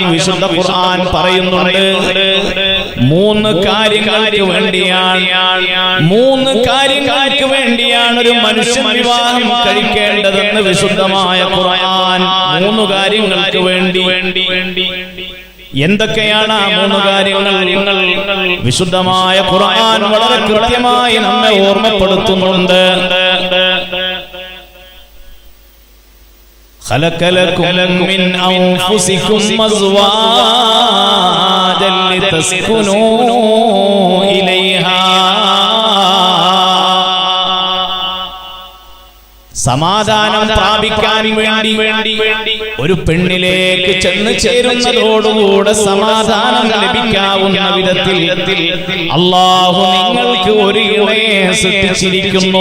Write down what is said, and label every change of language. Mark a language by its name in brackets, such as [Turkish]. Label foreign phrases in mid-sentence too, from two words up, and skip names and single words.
[Malayalam] വിശുദ്ധ ഖുർആൻ പറയുന്നുണ്ട് 3 കാര്യങ്ങൾക്ക് വേണ്ടിയാണ് ഒരു മനുഷ്യൻ വിവാഹം കഴിക്കേണ്ടതെന്ന് വിശുദ്ധമായ ഖുർആൻ. 3 കാര്യങ്ങൾക്ക് വേണ്ടി. എന്തൊക്കെയാണ് ആ 3 കാര്യങ്ങൾ? വിശുദ്ധമായ ഖുർആൻ വളരെ കൃത്യമായി നമ്മെ ഓർമ്മപ്പെടുത്തുന്നുണ്ട്. [Arabic] خلق لكم من أنفسكم أزواجا لتسكنوا إليها. [Malayalam] സമാധാനം പ്രാപിക്കാൻ വേണ്ടി ഒരു പെണ്ണിലേക്ക് ചെന്ന് ചേരുന്നതോടുകൂടെ സമാധാനം ലഭിക്കാവുന്ന വിധത്തിൽ അല്ലാഹു നിങ്ങൾക്ക് ഒരു ഇണയെ സൃഷ്ടിച്ചിരിക്കുന്നു.